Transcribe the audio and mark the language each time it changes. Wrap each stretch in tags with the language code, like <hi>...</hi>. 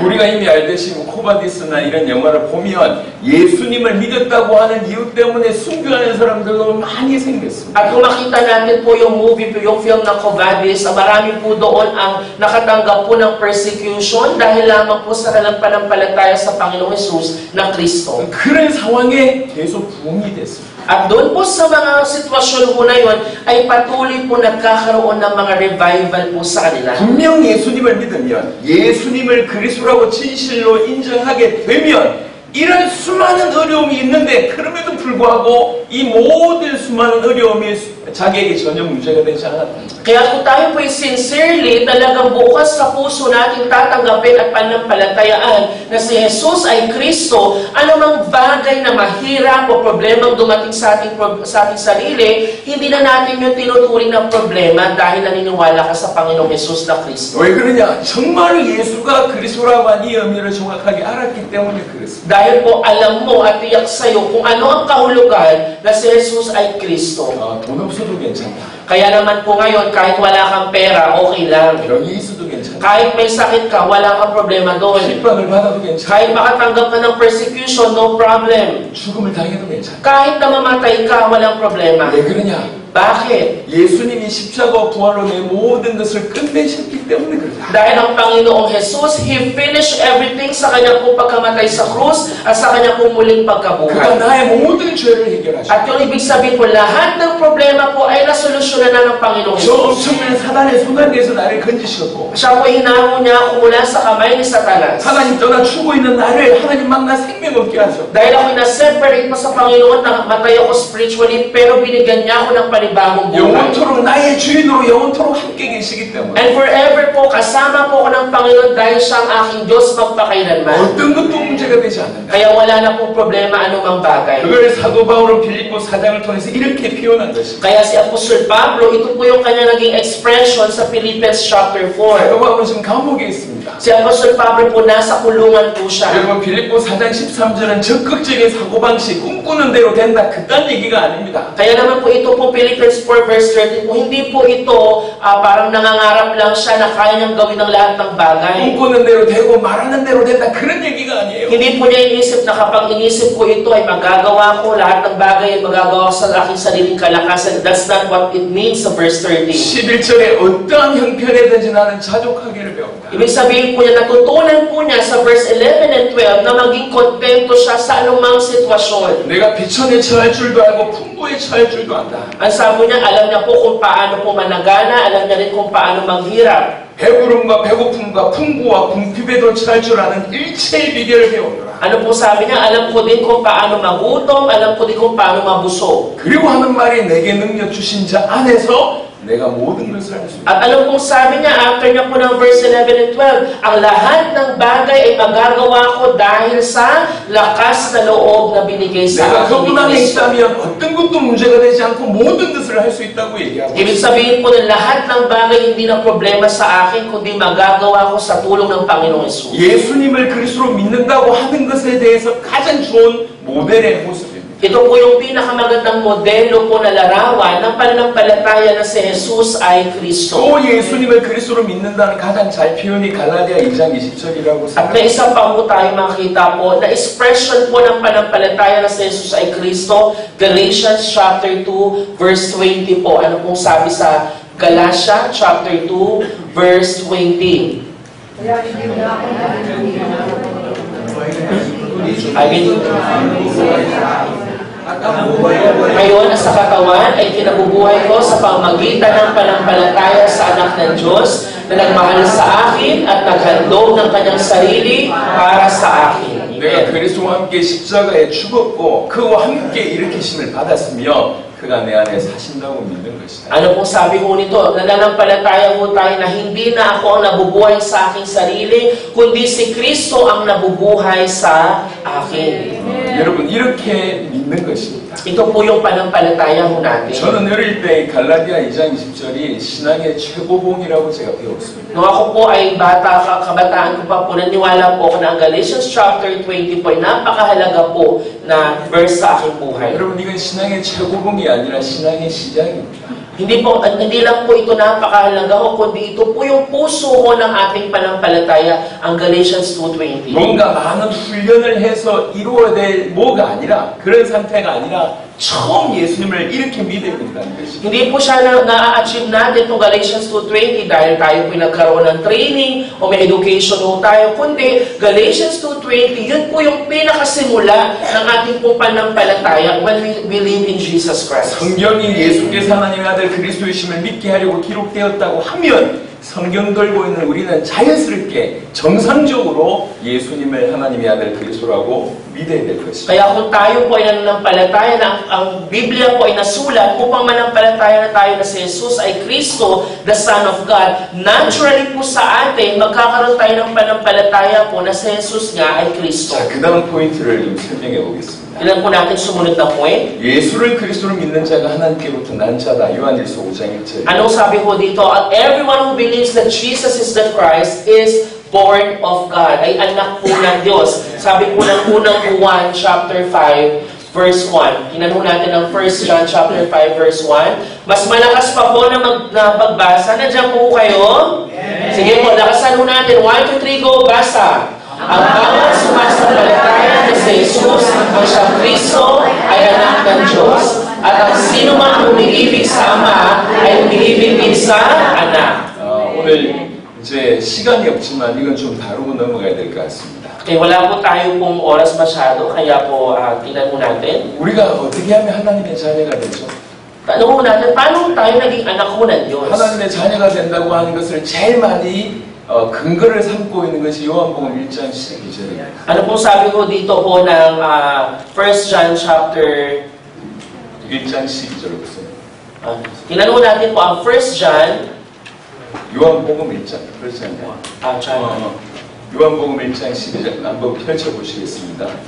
<ko>우리가 이미 알듯이 코바디스나 이런 영화를 보면 예수님을 믿었다고 하는 이유 때문에 순교하는 사람들도 많이 생겼습니다.</ko> <tl>At kung makita natin po yung movie, yung film ng Covadis, marami po doon ang nakatanggap po ng persecution dahil lamang po sa kanilang panampalataya sa Panginoong Hesus na Kristo.</tl> <ko>그런 상황에 계속 부흥이 됐습니다.</ko> <tl>At doon po sa mga sitwasyon po na yun, ay patuloy po nagkakaroon ng mga revival po sa kanila.</tl> <ko>분명 예수님을 믿으면 예수님을 그리스도라고 진실로 인정하게 되면 이런 수많은 어려움이 있는데 그럼에도 불구하고 이 모든 수많은 어려움이 자기에게 전혀 문제가 되지 않았다.</ko> <tl>Kaya kung tayo po'y sincerely, talagang bukas sa puso natin tatanggapin at panampalatayaan na si Jesus ay Kristo, anumang bagay na mahirap o problemang dumating sa ating sarili, hindi na natin yung tinuturing ng problema dahil naniniwala ka sa Panginoong Jesus na Kristo.</tl> <ko>왜 그러냐? 정말 예수가 그리스도라고 하는 이 의미를 정확하게 알았기 때문에 그렇습니다.</ko> <tl>Dahil po alam mo at tiyak sa'yo kung ano ang kahulugan na si Jesus ay Kristo.</tl> <ko>돈 없어도 괜찮다.</ko> <tl>Kaya naman po ngayon, kahit wala kang pera, okay lang.</tl> <ko>병이 있어도 괜찮다.</ko> <tl>Kahit may sakit ka, wala kang problema doon.</tl> <ko>핍박을 받아도 괜찮다.</ko> <tl>Kahit makatanggap ka ng persecution,</tl> <en>no problem.</en> <ko>죽음을 당해도 괜찮다.</ko> <tl>Kahit namamatay ka, walang problema.</tl> <ko>왜 그러냐?</ko> <tl>Bakit?</tl> <ko>예수님이 십자가와 부활로 내 모든 것을 끝내셨기 때문에 그렇다.</ko> <tl>Dahil ang Panginoong Jesus,</tl> <en>He finished everything</en> <tl>sa kanyang pong pagkamatay sa krus at sa kanyang pong muling</tl> <ko>그가</ko> <tl>pagkabuhay.</tl> <ko>나의 모든 죄를 해결하셨다.</ko> <tl>At yung ibig sabihin po, lahat ng problema po ay nasolusyonan na ng Panginoong</tl> <ko>저</ko> <tl>Jesus.</tl> <ko>엄청난 사단의 손안에서 나를 건지셨고</ko> <tl>Siya po hinahon niya ako mula sa kamay ni Satanas.</tl> <ko>하나님 떠나 죽어 있는 나를 하나님 만나 생명 얻게 하셨고</ko> <tl>Dahil ako'y na-separate pa sa Panginoon, namatay ako spiritually, pero binigyan niya ako ng panibagong buhay.</tl> <ko>영원토록 나의 주인으로 영원토록 함께 계시기 때문에</ko> <en>And forever</en> <tl>po, kasama po ako ng Panginoon dahil siya ang aking Diyos magpakailanman.</tl> <ko>어떤 것도 문제가 되지 않는다.</ko> <tl>Kaya wala na pong problema anumang bagay.</tl> <ko>그걸 사도 바울은 빌립보 4장을 통해서 이렇게 표현한 것입니다.</ko> <tl>Kaya si Apostol Pablo, ito po yung kanya naging expression sa Philippians chapter 4.</tl> <ko>사도 바울은 지금 감옥에 있습니다.</ko> <tl>Si Apostol Pablo po nasa kulungan po siya.</tl> <ko>여러분 빌립보 4장 13절은 적극적인 사고방식 꿈꾸는 대로 된다 그딴 얘기가 아닙니다.</ko> <tl>Kaya naman po ito po Philippians 4 verse 13 po, hindi po ito parang nangangarap lang siya na kaya niyang gawin ng lahat ng bagay.</tl> <ko>꿈꾸는 대로 되고 말하는 대로 된다 그런 얘기가 아니에요.</ko> <tl>Hindi po niya inisip na kapag inisip ko ito ay magagawa ko, lahat ng bagay ay magagawa ko sa aking sariling kalakasan.</tl> <en>That's not what it means sa verse 13.</en> <ko>11절에 어떠한 형편이든지 나는 자족하기를 배운다.</ko> <tl>Ibig sabihin po niya, natutunan po niya sa verse 11 and 12 na maging kontento siya sa anumang sitwasyon.</tl> <ko>내가 비천에 처할 줄도 알고 풍부에 처할 줄도 안다.</ko> <tl>Ang sabi niya, alam niya po kung paano po managana, alam niya rin kung paano maghirap.</tl> <ko>배부름과 배고픔과 풍부와 궁핍에도 처할 줄 아는 일체의 비결을 배우노라.</ko> <tl>Ano po sabi niya, alam ko din kung paano magutom, alam ko din kung paano mabusog.</tl> <ko>그리고 하는 말이 내게 능력 주신 자 안에서 내가 모든 것을 할 수 있다.</ko> <tl>At alam kong sabi niya, after niya po ng verse 11 and 12, ang lahat ng bagay ay magagawa ko dahil sa lakas na loob na binigay sa</tl> <ko>내가</ko> <tl>akin</tl> <ko>그분</ko> <tl>ni</tl> <ko>안에</ko> <tl>Kristo.</tl> <ko>있다면 어떤 것도 문제가 되지 않고 모든 것을 할 수 있다고 얘기하고</ko> <tl>Ibig sabihin po na lahat ng bagay hindi na problema sa akin, kundi magagawa ko sa tulong ng Panginoong Yesus.</tl> <ko>예수님을 그리스도로 믿는다고 하는 것에 대해서 가장 좋은 모델의 모습입니다.</ko> <tl>Ito po yung pinakamagandang modelo po na larawan ng pananampalataya na si Jesus ay Kristo.</tl> <ko>또 예수님을 그리스도로 믿는다는 가장 잘 표현이 갈라디아 2장 20절이라고</ko> <tl>At may isa pa po tayo makita po na expression po ng pananampalataya na si Jesus ay Kristo, Galatians chapter 2 verse 20 po. Ano pong sabi sa Galatia chapter 2 verse 20? Ngayon, sa katawan ay kinabubuhay ko sa pamagitan ng panampalataya sa anak ng Diyos na nagmahal sa akin at naghandog ng kanyang sarili para sa akin.</tl> <ko>내가 그리스도와 함께 십자가에 죽었고 그와 함께 일으키심을 받았으며 그가 내 안에 사신다고 믿는 것이다.</ko> <tl>Ano pong sabi ko nito? Nananampalataya po tayo na hindi na ako ang nabubuhay sa aking sarili, kundi si Kristo ang nabubuhay sa akin.</tl> <ko>여러분 이렇게 믿는 것입니다.</ko> <tl>Ito po yung panampalataya ho natin.</tl> <ko>저는 어릴 때 갈라디아 2장 20절이 신앙의 최고봉이라고 제가 배웠습니다.</ko> <tl>Nung ako po ay bata, kabataan ko pa po, naniwala po ako na ang Galatians chapter 20 po ay napakahalaga po na verse sa aking buhay.</tl> <ko>여러분 이건 신앙의 최고봉이 아니라 신앙의 시작입니다.</ko> <tl>Hindi lang po ito napakahalaga ho, kundi ito po yung puso ho ng ating panampalataya, ang Galatians 2:20.</tl> <ko>뭔가 많은 훈련을 해서 이루어야 될 뭐가 아니라 그런 상태가 아니라 처음 예수님을 이렇게 믿어야 된다는 것입니다.</ko> <tl>Hindi po siya na-achieve natin itong Galatians 2:20 dahil tayo po nagkaroon ng training o may education ho tayo, kundi Galatians 2:20, yun po yung pinakasimula ng ating pong panampalataya</tl> <en>when we believe in Jesus Christ.</en> <ko>성경이 예수께서 하나님의 아들 그리스도이심을 믿게 하려고 기록되었다고 하면 성경 들고 있는 우리는 자연스럽게 정상적으로 예수님을 하나님의 아들 그리스도라고 믿어야 될 것입니다.</ko> <tl>Kaya kung tayo po ay nananampalataya na ang Biblia po ay nasulat upang manampalataya na tayo na si Jesus ay Kristo,</tl> <en>the Son of God,</en> <tl>naturally po sa atin, magkakaroon tayo ng panampalataya po na si Jesus nga ay Kristo.</tl> <ko>자, 그 다음 포인트를 좀 설명해 보겠습니다.</ko> <tl>Ilan po natin sumunod na point?</tl> <ko>예수를 그리스도로 믿는 자가 하나님께로부터 난 자다. 요한일서 5장 1절.</ko> <tl>Anong sabi ko dito?</tl> <en>Everyone who believes that Jesus is the Christ is born of God.</en> <tl>Ay anak po ng Diyos. Sabi po ng unang Juan chapter 5 verse 1. Hinanong natin ang 1 John chapter 5 verse 1. Mas malakas pa po na pagbasa. Nandiyan po kayo? Sige po, lakasan po natin. 1, 2, 3, go, basa. Ang bawat sumasampalataya na si Jesus ang siyang Kristo ay anak ng Diyos. At ang sino man umiibig sa Ama ay umiibig din sa Anak.</tl> <ko>오늘 이제 시간이 없지만 이건 좀 다루고 넘어가야 될 것 같습니다.</ko> <tl>Wala po tayo pong oras masyado, kaya po tingnan mo natin.</tl> <ko>우리가 어떻게 하면 하나님의 자녀가 되죠?</ko> <tl>Tanong mo natin, paano tayo naging anak ko ng Diyos?</tl> <ko>하나님의 자녀가 된다고 하는 것을 제일 많이 근거를 삼고 있는 것이 요한복음 1장 12절입니다.</ko> <tl>Ano pong sabi ko dito po ng 1 John chapter</tl> <ko>1장 12절 보세요.</ko> <tl>tingnan mo natin po ang 1 John</tl> <ko>요한복음 1장 그렇지 않나요?</ko> <tl>John.</tl> <ko>요한복음 1장 12절 한번 펼쳐보시겠습니다.</ko>